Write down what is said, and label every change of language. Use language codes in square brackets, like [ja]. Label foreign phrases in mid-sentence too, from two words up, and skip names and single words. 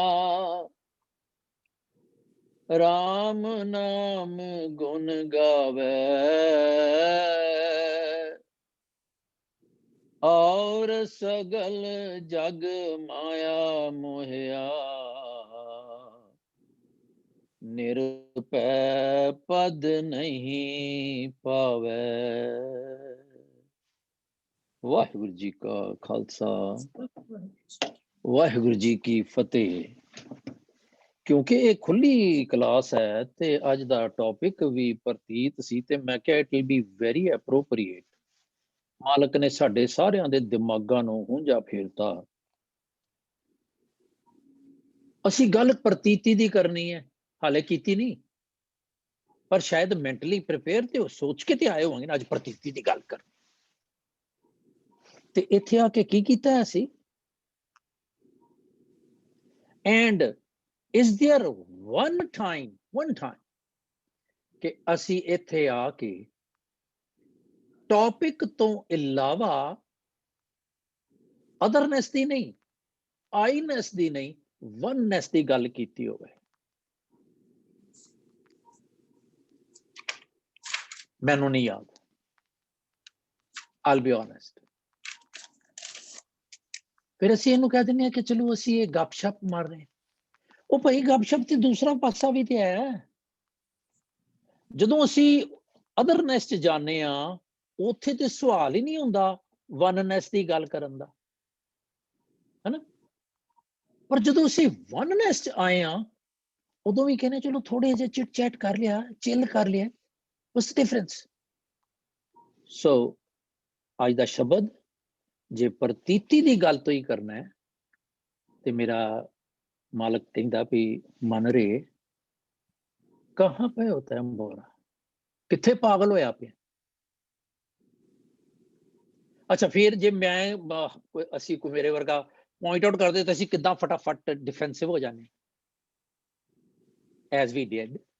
[pa] ਰਾਮ ਨਾਮ ਗੁਣ ਗਾਵੇ, ਔਰ ਸਗਲ ਜਗ ਮਾਇਆ ਮੋਹਿਆ। ਨਿਰਭੈ ਪਦ ਨਹੀਂ ਪਾਵੇ। ਵਾਹਿਗੁਰੂ ਜੀ ਕਾ ਖ਼ਾਲਸਾ, ਵਾਹਿਗੁਰੂ ਜੀ ਕੀ ਫ਼ਤਹਿ। क्योंकि ਇਹ ਖੁੱਲੀ ਕਲਾਸ ਹੈ ਤੇ ਅੱਜ ਦਾ ਟੌਪਿਕ ਵੀ ਪ੍ਰਤੀਤ ਸੀ ਤੇ ਮੈਂ ਕਿਹਾ [en] it will be very appropriate. [pa] ਮਾਲਕ ਨੇ ਸਾਡੇ ਸਾਰਿਆਂ ਦੇ ਦਿਮਾਗਾਂ ਨੂੰ ਹੁੰਝਾ ਫੇਰਤਾ। ਅਸੀਂ ਗੱਲ ਪ੍ਰਤੀਤੀ ਦੀ ਕਰਨੀ ਹੈ, ਹਾਲੇ ਕੀਤੀ ਨਹੀਂ, ਪਰ ਸ਼ਾਇਦ [en] mentally prepare [pa] ਤੇ ਸੋਚ ਕੇ ਤੇ ਆਏ ਹੋਵਾਂਗੇ ਨਾ ਅੱਜ ਪ੍ਰਤੀਤੀ ਦੀ ਗੱਲ ਕਰ। ਤੇ ਇੱਥੇ ਆ ਕੇ ਕੀ ਕੀਤਾ ਅਸੀਂ? [en] and is there one time [pa] ਕਿ ਅਸੀਂ ਇੱਥੇ ਆ ਕੇ ਟੌਪਿਕ ਤੋਂ ਇਲਾਵਾ ਅਦਰਨੈਸ ਦੀ ਨਹੀਂ, ਆਈਨੈਸ ਦੀ ਨਹੀਂ, ਵਨਨੈਸ ਦੀ ਗੱਲ ਕੀਤੀ ਹੋਵੇ? ਮੈਨੂੰ ਨਹੀਂ ਯਾਦ। [en] I'll be honest। [pa] ਫਿਰ ਅਸੀਂ ਇਹਨੂੰ ਕਹਿ ਦਿੰਦੇ ਹਾਂ ਕਿ ਚਲੋ ਅਸੀਂ ਇਹ ਗੱਪਸ਼ਪ ਮਾਰ ਰਹੇ ਹਾਂ। ਉਹ ਭਾਈ ਗੱਪਸ਼ਪ ਤੇ ਦੂਸਰਾ ਪਾਸਾ ਵੀ ਤੇ ਹੈ। ਜਦੋਂ ਅਸੀਂ ਅਦਰਨੈਸ ਚ ਜਾਂਦੇ ਆ, ਉੱਥੇ ਤੇ ਸਵਾਲ ਹੀ ਨਹੀਂ ਹੁੰਦਾ ਵਨਨੈਸ ਦੀ ਗੱਲ ਕਰਨ ਦਾ, ਹੈਨਾ? ਪਰ ਜਦੋਂ ਅਸੀਂ ਵਨਨੈਸ ਚ ਆਏ ਆ, ਉਦੋਂ ਵੀ ਕਹਿੰਦੇ ਚਲੋ ਥੋੜੇ ਜਿਹੇ [en] chit chat [pa] ਕਰ ਲਿਆ, ਚਿਲ ਕਰ ਲਿਆ। [en] What's the difference? [pa] So ਅੱਜ ਦਾ ਸ਼ਬਦ, ਜੇ ਪ੍ਰਤੀਤੀ ਦੀ ਗੱਲ ਤੋਂ ਹੀ ਕਰਨਾ ਹੈ ਤੇ ਮੇਰਾ ਮਾਲਕ ਕਹਿੰਦਾ ਵੀ ਮਨ ਰੇ ਕਹਾਂ ਪਏ ਹੋਤਾ ਹੈ ਮੋਰਾ, ਕਿੱਥੇ ਪਾਗਲ ਹੋਇਆ ਪਿਆ? ਅੱਛਾ, ਫਿਰ ਜੇ ਮੈਂ ਅਸੀਂ ਕੋਈ ਮੇਰੇ ਵਰਗਾ [en] point out [pa] ਕਰਦੇ ਤਾਂ ਅਸੀਂ ਕਿੱਦਾਂ ਫਟਾਫਟ ਡਿਫੈਂਸਿਵ ਹੋ ਜਾਂਦੇ, [en] as we did.